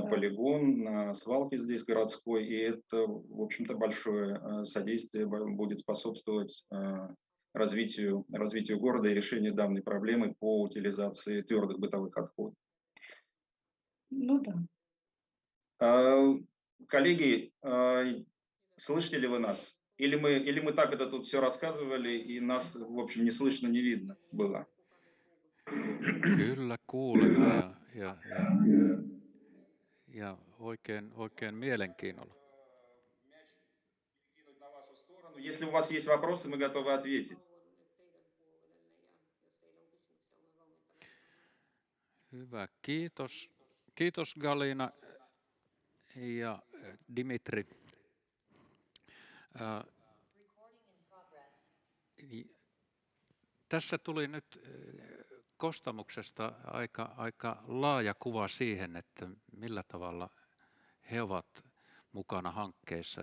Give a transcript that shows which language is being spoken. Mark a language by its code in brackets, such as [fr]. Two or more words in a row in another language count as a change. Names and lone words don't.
[ru] Полигон на свалке здесь городской, и это, в общем-то, большое содействие будет способствовать развитию города и решению данной проблемы по утилизации твердых бытовых отходов. Ну да. Коллеги, слышите ли вы нас? Или мы так это тут все рассказывали, и нас, в общем, не слышно, не видно было? [fi] Kyllä kuulemme ja oikein mielenkiinnolla. [ru] Если у вас есть вопросы, мы готовы ответить. [fi] Hyvä, kiitos. Kiitos Galina ja Dimitri. Tässä tuli nyt Kostamuksesta aika laaja kuva siihen, että millä tavalla he ovat mukana hankkeissa.